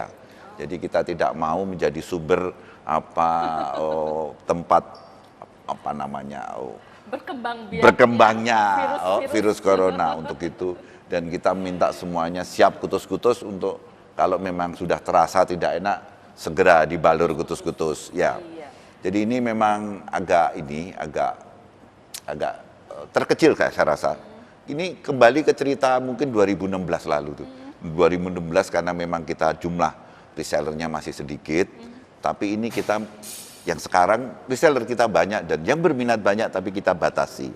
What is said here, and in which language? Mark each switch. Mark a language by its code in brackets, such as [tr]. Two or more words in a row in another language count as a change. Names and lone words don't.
[id] Jadi kita tidak mau menjadi sumber tempat berkembangnya virus corona untuk itu. Dan kita minta semuanya siap kutus-kutus untuk kalau memang sudah terasa tidak enak segera dibalur kutus-kutus. Ya. Jadi ini memang agak terkecil saya rasa. Ini kembali ke cerita mungkin 2016 lalu tuh. 2016 karena memang kita jumlah resellernya masih sedikit, tapi ini kita yang sekarang reseller kita banyak dan yang berminat banyak, tapi kita batasi.